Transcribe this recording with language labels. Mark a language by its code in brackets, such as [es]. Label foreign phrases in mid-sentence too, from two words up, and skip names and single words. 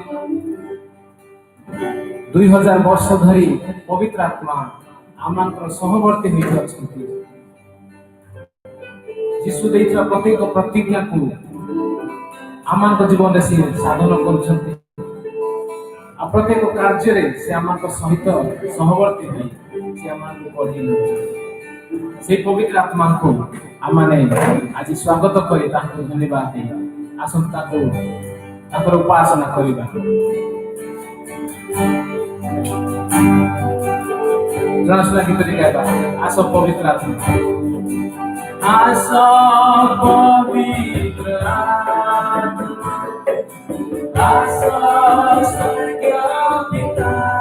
[or] 2000 ବର୍ଷ ଧରି ପବିତ୍ର ଆତ୍ମା ଆମମାନଙ୍କର ସହବର୍ତ୍ତୀ ହୋଇ ଅଛନ୍ତି। ଯୀଶୁ ଦେଇଥିବା ପ୍ରତ୍ୟେକ ପ୍ରତିଜ୍ଞାକୁ ଆମମାନଙ୍କ ଜୀବନରେ ସେ ସାଧନ କରୁଛନ୍ତି। ଆଉ ପ୍ରତ୍ୟେକ କାର୍ଯ୍ୟରେ ସେ ଆମମାନଙ୍କ ସହିତ ସହବର୍ତ୍ତୀ ହୋଇ ସେ ଆମମାନଙ୍କୁ ପଢ଼େଇ ନେଉଛନ୍ତି। [bn] সেই পবিত্র আত্মাকে [or] ଆମେ ଆଜି ସ୍ୱାଗତ କରି ତାଙ୍କୁ ଧନ୍ୟବାଦ ଦେଇ ଆସନ୍ତୁ ତାଙ୍କର ଉପାସନା କରିବା। ଜଣାଶୁଣା ଗୀତଟି ଗାଇବା। ଆସ ପବିତ୍ର ଆତ୍ମା, ଆସ ପବିତ୍ର ଆତ୍ମା, ଆସ ସ୍ୱର୍ଗୀୟ ପିତା,